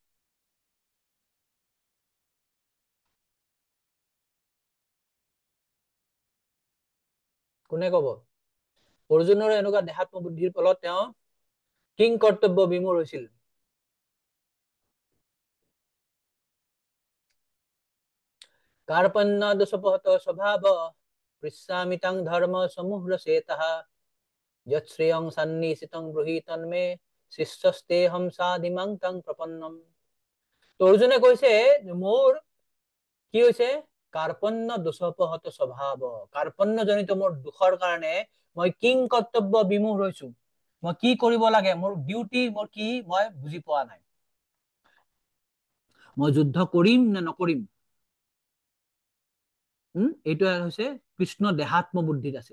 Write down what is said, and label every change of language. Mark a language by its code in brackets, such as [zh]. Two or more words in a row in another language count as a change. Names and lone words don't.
[as] কোনে কব? অৰ্জুনৰ এনেকুৱা দেহাত্ম বুদ্ধিৰ ফলত তেওঁ কিং কৰ্তব্য বিমূঢ় হৈছিল। [sa] कार्पण्य दोषोपहत स्वभाव पृच्छामितं धर्म समूहसेतः यच्छ्रेयं सन्निहितं ब्रूहि तन्मे शिष्यस्तेहं साधिमां तं प्रपन्नम। [as] তো অৰ্জুনে কৈছে মোৰ কি হৈছে [sa] कार्पण्य दोषोपहत स्वभाव, [as] কাৰ্পণ্যজনিত মোৰ দুখৰ কাৰণে মই কিং কৰ্তব্য বিমুখ হৈছো। মই কি কৰিব লাগে, মোৰ ডিউটি মোৰ কি মই বুজি পোৱা নাই। মই যুদ্ধ কৰিম নে নকৰিম, এইটো হৈছে কৃষ্ণ দেহাত্ম বুদ্ধিত আছিল।